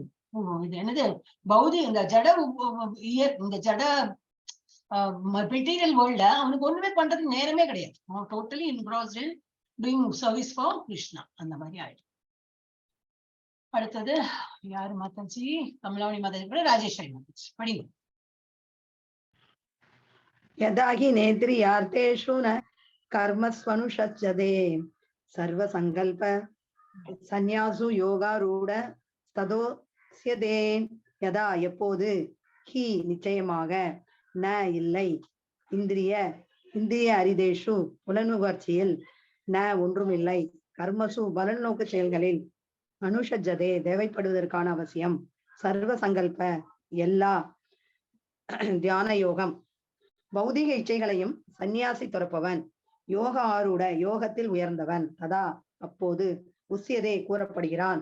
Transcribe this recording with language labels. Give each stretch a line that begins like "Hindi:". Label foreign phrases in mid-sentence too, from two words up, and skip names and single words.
Tamil: இது என்னது பௌதி இந்த ஜட
English: material world
Tamil: அவனுக்கு ஒண்ணுமே பண்றதுக்கு நேரமே கிடையாது.
English: அவன் totally engrossed in doing service for Krishna
Tamil: அந்த மாதிரி ஆயிடும். அடுத்தது யாரு மாதாஜி? கமலாவணி மாதாஜி கூட ராஜேஸ்வரி மாதாஜி படிங்க.
Sanskrit: यदा हि नेत्रियार्थेषु न कर्मस्वनुषज्यते सर्वसङ्कल्प सन्यासु योगारूढ तदोस्यते यदा
Tamil: எப்போது ஹி நிச்சயமாக ந இல்லை
Sanskrit: इन्द्रिय अर्थेषु
Tamil: புலனுகர்ச்சியில் ந ஒன்றுமில்லை கர்மசு பலநோக்கு செயல்களில் அனுஷஜதே தேவைப்படுவதற்கான அவசியம்
Sanskrit: सर्व सङ्कल्प
Tamil: எல்லா தியான யோகம் பௌதிக இச்சைகளையும் சந்நியாசி துறப்பவன்
Sanskrit: योग आरूढ
Tamil: யோகத்தில் உயர்ந்தவன் ததா அப்போது உசியதே கூறப்படுகிறான்.